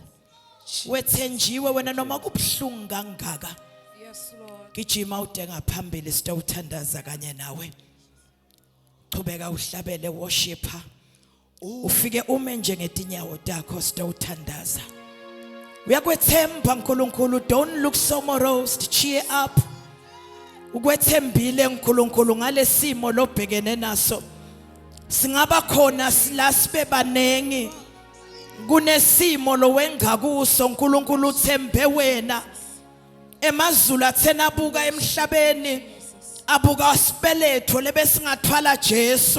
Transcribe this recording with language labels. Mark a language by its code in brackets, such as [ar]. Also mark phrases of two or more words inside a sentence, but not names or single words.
[ss] Wethenjiwe wena noma kubhlungu kangaka. [en] Yes, Lord. [ss] Gijima udenga phambili sitothandaza kanye nawe. Qhubeka uhlabele worshipper. Ufike ume nje ngetinyawo takho sitothandaza. Uyakwethemba uNkulunkulu, [en] don't look so morose, cheer up. [ss] Ukwethembile uNkulunkulu ngalesimo lobhekene naso. Singaba khona la sibe banengi. Kunesimo lo wenga kuso uNkulunkulu uthembe wena. Emazulu athena abuka emhlabeni abuka sibeletho lebesingathwala Jesu.